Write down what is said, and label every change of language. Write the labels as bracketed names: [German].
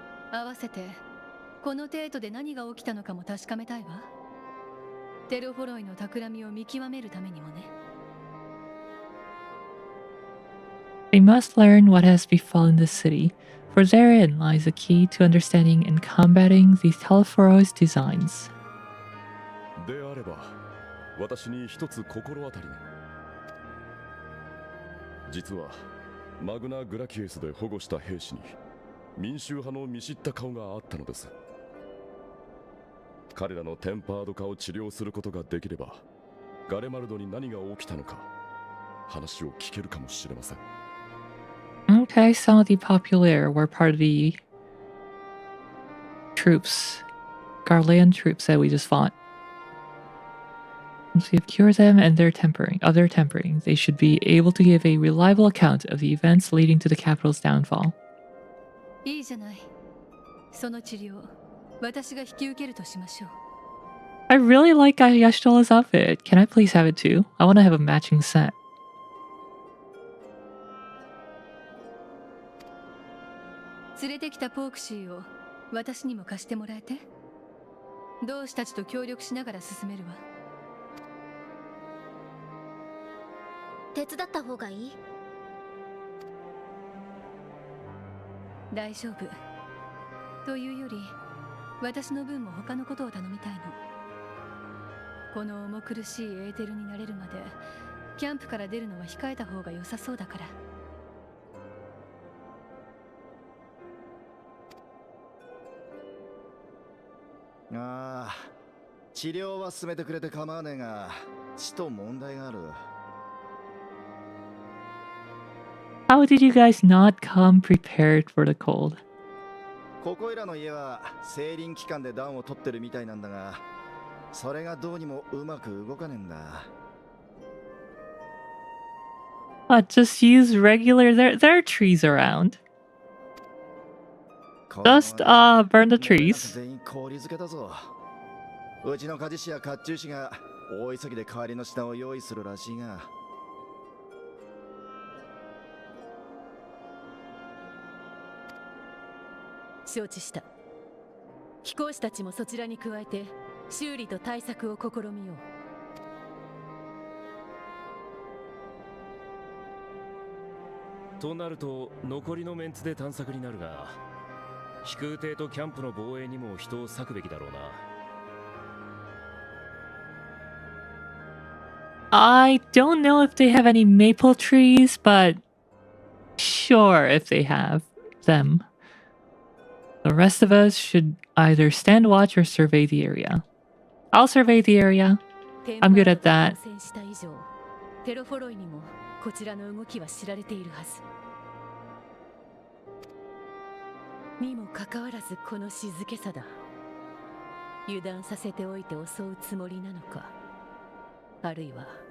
[Japanese] 合わせてこの程度で何が起きたのかも確かめたいわ。テロフォロイの企みを見極めるためにもね。 [English] We must learn what has befallen the city, for therein lies the key to understanding and combating the Teleforo's designs. [Japanese] であれば、私に一つ心当たりが。実は、マグナ・グラキエスで保護した兵士に民衆派の見知った顔があったのです。彼らのテンパード化を治療することができれば、ガレマルドに何が起きたのか、話を聞けるかもしれません。 [English] Okay, some of the Populaire were part of the troops, Garlean troops that we just fought. Once we have cured them and their tempering, they should be able to give a reliable account of the events leading to the capital's downfall. [Japanese] いいじゃない。その治療、私が引き受けるとしましょう。 [English] I really like Yashtola's outfit. Can I please have it too? I want to have a matching set. [Japanese] 連れてきたポークシーを私にも貸してもらえて。同志たちと協力しながら進めるわ。手伝った方がいい？大丈夫。というより、私の分も他のことを頼みたいの。この重苦しいエーテルになれるまで、キャンプから出るのは控えた方が良さそうだから。ああ、治療は進めてくれて構わねえが、ちと問題がある。 [English] How did you guys not come prepared for the cold? [Japanese] ここいらの家はセーリン期間で暖を取ってるみたいなんだが、それがどうにもうまく動かねえんだ。 [English] But just use regular. There are trees around. Just burn the trees. [Japanese] 全員氷漬けだぞ。うちの鍛冶師や甲冑師が大急ぎで代わりの品を用意するらしいが。承知した。飛行士たちもそちらに加えて修理と対策を試みよう。となると残りのメンツで探索になるが、飛空艇とキャンプの防衛にも人を割くべきだろうな。 [English] I don't know if they have any maple trees, but sure if they have them. The rest of us should either stand watch or survey the area. I'll survey the area. I'm good at that. [Japanese] テロフォロイにもこちらの動きは知られているはず。にもかかわらずこの静けさだ。油断させておいて襲うつもりなのか、あるいは